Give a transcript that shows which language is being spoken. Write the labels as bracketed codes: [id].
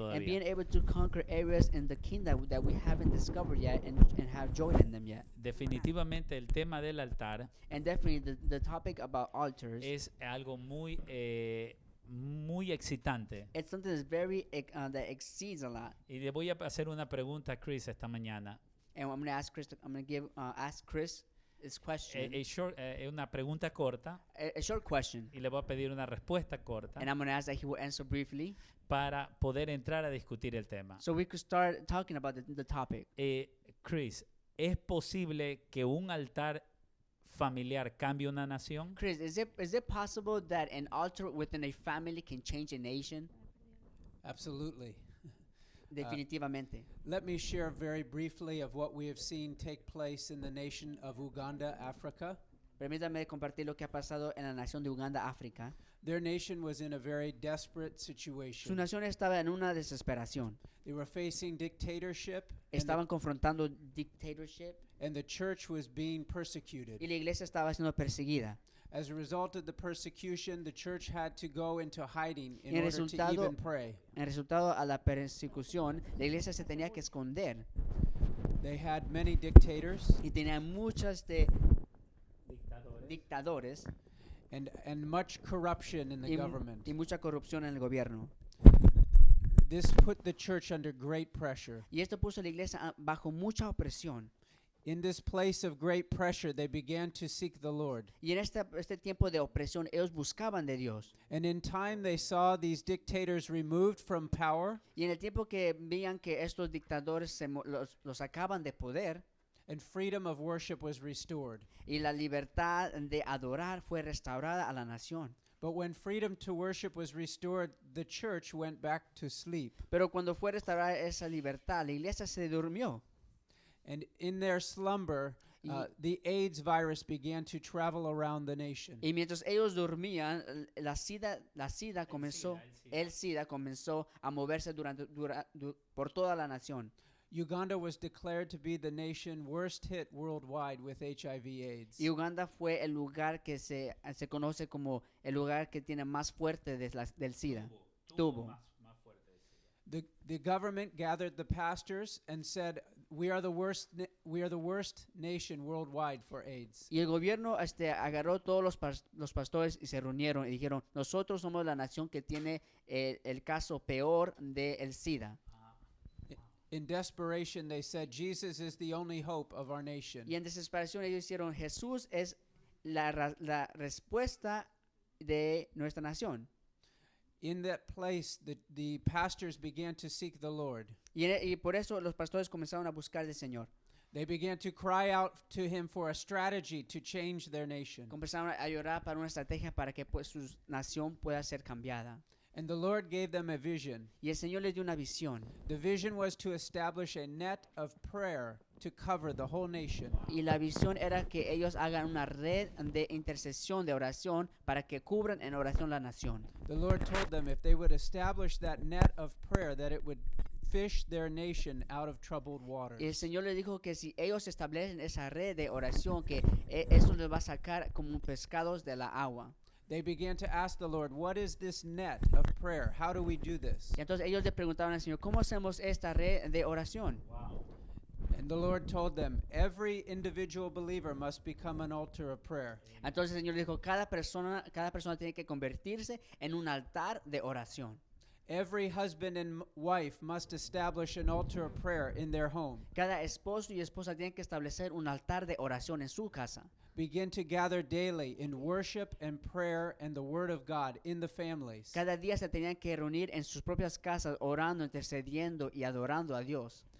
[en] and being [es] todavía. [en] able to conquer areas in the kingdom that we haven't discovered yet and have joy in them yet. [es] Definitivamente el tema del altar [en] And definitely the topic about altars, [es] es algo muy excitante. [en] it's something that's very that exceeds a lot. [es] Y le voy a hacer una pregunta a Chris esta mañana. [en] And I'm going to ask Chris. I'm going to ask Chris this question, [es] Una pregunta corta [en] a short question, [es] y le voy a pedir una respuesta corta [en] and I'm going to ask that he will answer briefly, [es] para poder entrar a discutir el tema. [en] so we could start talking about the topic. [es] Chris, ¿es posible que un altar familiar cambie una nación? [en] Chris, is it possible that an altar within a family can change a nation? Absolutely. [es] Definitivamente. [en] Let me share very briefly of what we have seen take place in the nation of Uganda, Africa. [es] Permítame compartir lo que ha pasado en la nación de Uganda, África. [en] Their nation was in a very desperate [es] Su [en] situation. [es] nación estaba en una desesperación. [en] They were facing dictatorship, [es] Estaban confrontando dictatorship [en] and the church was being persecuted. [es] y la iglesia estaba siendo perseguida. [en] As a result of the persecution, the church had to go into hiding in [es] Y el [en] order to [es] resultado- [en] even pray. [es] En resultado a la persecución, la iglesia se tenía que esconder [en] They had many dictators [es] y tenía muchos dictadores [en] and much corruption in the [es] y, [en] government. [es] y mucha corrupción en el gobierno. [en] This put the church under great pressure. [es] Y esto puso a la iglesia bajo mucha opresión. [en] In this place of great pressure, they began to seek the Lord. [es] Y en este tiempo de opresión, ellos buscaban de Dios. [en] And in time, they saw these dictators removed from power, [es] Y en el tiempo que veían que estos dictadores los sacaban de poder [en] and freedom of worship was restored. [es] y la libertad de adorar fue restaurada a la nación. [en] But when freedom to worship was restored, the church went back to sleep. [es] Pero cuando fue restaurada esa libertad, la iglesia se durmió. [en] And in their slumber, the AIDS virus began to travel around the nation. [es] Y mientras ellos dormían, la SIDA comenzó, el SIDA comenzó a moverse por toda la nación. [en] Uganda was declared to be the nation worst hit worldwide with HIV/AIDS. [es] Y Uganda fue el lugar que se conoce como el lugar que tiene más fuerte del SIDA. Tuvo. [en] The government gathered the pastors and said, we are the worst nation worldwide for AIDS. [es] Y el gobierno agarró todos los pastores y se reunieron y dijeron, nosotros somos la nación que tiene el caso peor del SIDA. [en] In desperation, they said, Jesus is the only hope of our nation. [es] Y en desesperación ellos hicieron, Jesús es la respuesta de nuestra nación. [en] In that place, the pastors began to seek the Lord. [es] Y por eso los pastores comenzaron a buscar del Señor. [en] They began to cry out to him for a strategy to change their nation. [es] Comenzaron a llorar para una estrategia para que pues, su nación pueda ser cambiada. [en] And the Lord gave them a vision. [es] Y el Señor les dio una visión. [en] The vision was to establish a net of prayer to cover the whole nation. [es] Y la visión era que ellos hagan una red de intercesión, de oración, para que cubran en oración la nación. [en] The Lord told them if they would establish that net of prayer, that it would fish their nation out of troubled waters. [es] Y el Señor les dijo que si ellos establecen esa red de oración, que eso les va a sacar como pescados de la agua. [en] They began to ask the Lord, what is this net of prayer? How do we do this? [es] Y entonces ellos le preguntaron al Señor, ¿cómo hacemos esta red de oración? [en] And the Lord told them, every individual believer must become an altar of prayer. [es] Entonces el Señor dijo, cada persona tiene que convertirse en un altar de oración. [en] Every husband and wife must establish an altar of prayer in their home. [es] Cada esposo y esposa tienen que establecer un altar de oración en su casa. [en] Begin to gather daily in worship and prayer and the word of God in the families. [es] Cada día se tenían que reunir en sus propias casas, orando, intercediendo y adorando a Dios.